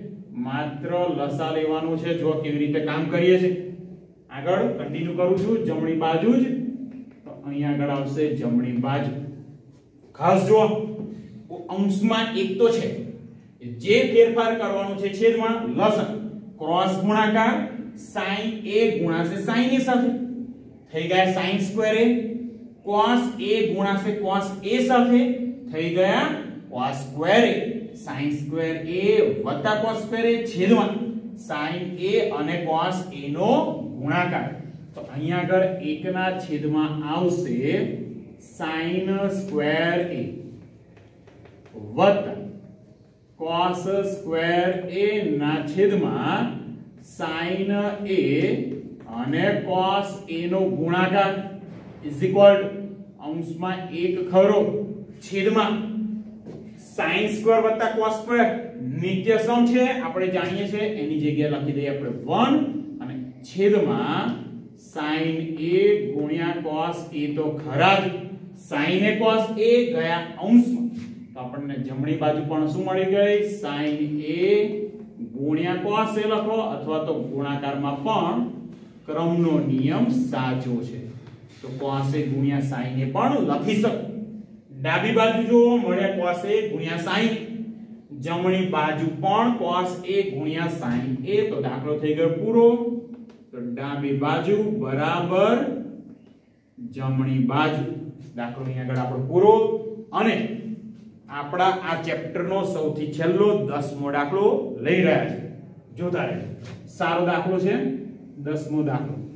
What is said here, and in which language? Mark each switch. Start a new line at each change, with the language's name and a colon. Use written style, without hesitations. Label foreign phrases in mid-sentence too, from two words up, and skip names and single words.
Gujarati: જો કેવી રીતે કામ કરીએ છે આગળ કન્ટિન્યુ કરું છું જમણી બાજુ જ તો અહીંયા આગળ આવશે જમણી બાજુ ખાસ જો અંશમાં એક તો છે જે ફેરફાર કરવાનો છે છેદમાં લસા ક્રોસ ગુણાકાર sin a ગુણાશે sin a સાથે થઈ ગયા sin² a cos a ગુણાશે cos a સાથે થઈ ગયા cos² a sin² a વત્તા cos² a છેદમાં sin a અને cos a નો ગુણાકાર તો અહીંયા આગળ 1 ના છેદમાં આવશે sin² a વત્તા cos² a ના છેદમાં sin a અને cos a નો ગુણાકાર
English: is equal
Gujarati: અંશમાં 1 ખરો છેદમાં sin² વત્તા cos² નિત્ય સમ છે આપણે જાણીએ છીએ એની જગ્યાએ લખી દઈએ આપણે 1 અને છેદમાં sin a ગુણ્યા cos a તો ખરા જ sin a cos a ગયા અંશમાં તો આપણને જમણી બાજુ પણ શું મળી ગઈ sin a ગુણ્યા cos a લખો અથવા તો ગુણાકારમાં પણ ક્રમનો નિયમ સાચો છે તો cos a ગુણ્યા sin a પણ લખી શકો ડાબી બાજુ જો મળ્યા cos a ગુણ્યા sin જમણી બાજુ પણ cos a ગુણ્યા sin a તો દાખલો થઈ ગયો પૂરો તો ડાબી બાજુ બરાબર જમણી બાજુ દાખલો અહીં આગળ આપણો પૂરો અને આપણા આ ચેપ્ટરનો સૌથી છેલ્લો 10મો દાખલો લઈ રહ્યા છે જોતા રહેજો સારો દાખલો છે 10મો દાખલો